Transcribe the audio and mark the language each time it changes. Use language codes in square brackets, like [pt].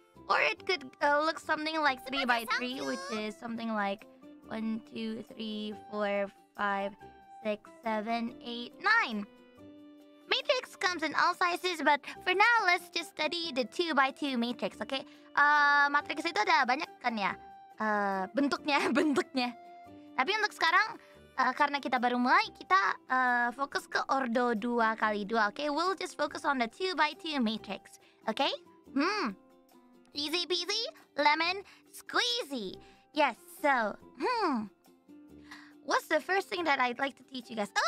[en] Or it could look something like 3x3, which is something like 1, 2, 3, 4, 5, 6, 7, 8, 9. Matrix comes in all sizes, but for now, let's just study the 2x2 matrix, okay? [id] matriks itu ada banyak kan ya bentuknya. Tapi untuk sekarang karena kita baru mulai, kita fokus ke ordo 2x2. [en] Okay, we'll just focus on the 2x2 matrix. Okay? Easy peasy, lemon squeezy. Yes. So, what's the first thing that I'd like to teach you guys?